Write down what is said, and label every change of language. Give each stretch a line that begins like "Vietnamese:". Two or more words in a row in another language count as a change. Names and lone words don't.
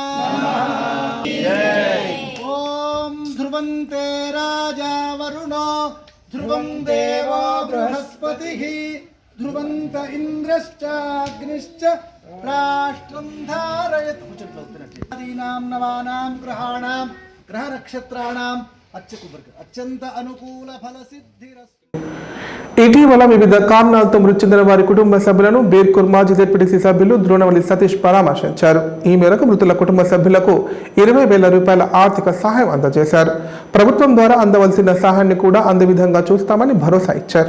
Sanskrit: ॐ ध्रुवन्ते राजा वरुणो ध्रुवं देवो बृहस्पतिः ध्रुवन्त इन्द्रश्चाग्निश्च राष्ट्रं धारयत्. आदीनां नवानां ग्रहाणां ग्रह नक्षत्राणां అత్యంత అనుకూల ఫలసిద్ధిరస్తు.
Telugu: ఇటీవల వివిధ కారణాలతో మృతి చెందిన వారి కుటుంబ సభ్యులను బేర్కూర్ మాజీ జెడ్పీటీసీ సభ్యులు ద్రోణవల్లి సతీష్ పరామర్శించారు. ఈ మేరకు మృతుల కుటుంబ సభ్యులకు 20,000 రూపాయల ఆర్థిక సహాయం అందజేశారు. ప్రభుత్వం ద్వారా అందవలసిన సహాయాన్ని కూడా అందే విధంగా చూస్తామని భరోసా ఇచ్చారు.